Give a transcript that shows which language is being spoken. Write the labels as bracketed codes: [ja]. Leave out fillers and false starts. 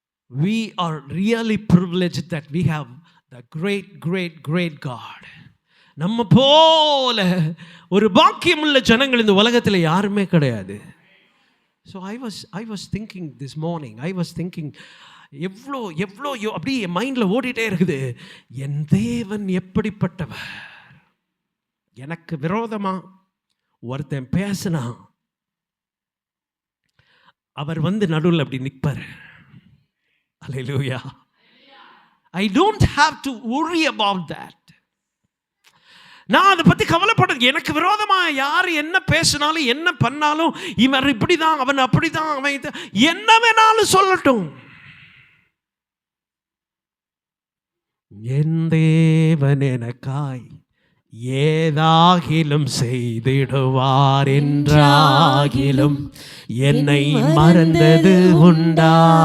[en] We are really privileged that we have the great God. [ta] நம்ம போல ஒரு பாக்கியமுள்ள ஜனங்கள் இந்த உலகத்தில் யாருமே கிடையாது. [en] So I was thinking this morning, [ta] எவ்வளோ அப்படியே என் மைண்டில் ஓடிட்டே இருக்குது. என் தேவன் எப்படிப்பட்டவர். எனக்கு விரோதமா ஒருத்தன் பேசினா அவர் நடுவில் அப்படி நிற்பார். [en] Hallelujah. I don't have to worry about that. [ta] நான் அதை பற்றி கவலைப்படுறது. எனக்கு விரோதமாக யார் என்ன பேசினாலும் என்ன பண்ணாலும், இவர் இப்படிதான், அவன் அப்படிதான், அவன் என்ன வேணாலும் சொல்லட்டும், என் தேவன் எனக்காய் ஏதாகிலும் செய்திடுவார் என்றாகிலும் என்னை மறந்தது உண்டா?